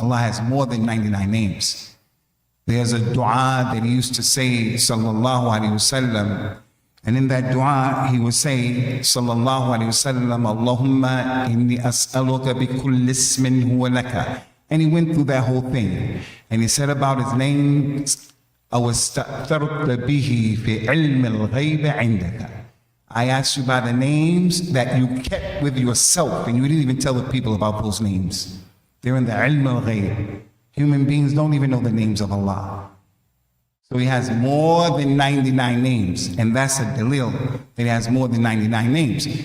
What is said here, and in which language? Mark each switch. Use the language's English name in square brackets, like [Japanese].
[English] Allah has more than 99 names. There's a dua that He used to say, sallallahu alaihi wasallam, and in that dua, He would say, sallallahu alayhi wasallam, [Arabic] Allahumma inni as'aluka bi kulli ismin huwa laka. [English] And He went through that whole thing. And He said about His name, [Arabic] أَوْ اسْتَأْثَرْتَ بِهِ فِي عِلْمِ الْغَيْبِ عِنْدَكَ. [English] I asked you by the names that you kept with yourself, and you didn't even tell the people about those names. They're in the ilm al-ghayb. Human beings don't even know the names of Allah. So He has more than 99 names, and that's a dalil that He has more than 99 names.